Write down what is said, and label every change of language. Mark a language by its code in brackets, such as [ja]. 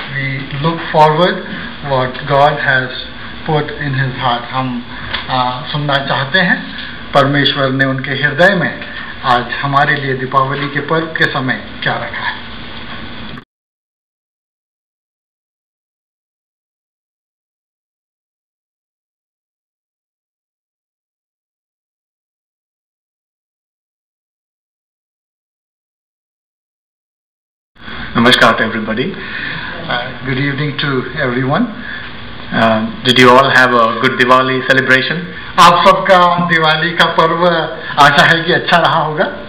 [en] We look forward what God has put in his heart. [hi] हम सुनना चाहते हैं परमेश्वर ने उनके हृदय में आज हमारे लिए दीपावली के पर्व के समय क्या रखा है. [en] Namaskar to everybody. Good evening to everyone. Did you all have a good Diwali celebration? [hi] आप सबका दिवाली का पर्व आशा है कि अच्छा रहा होगा.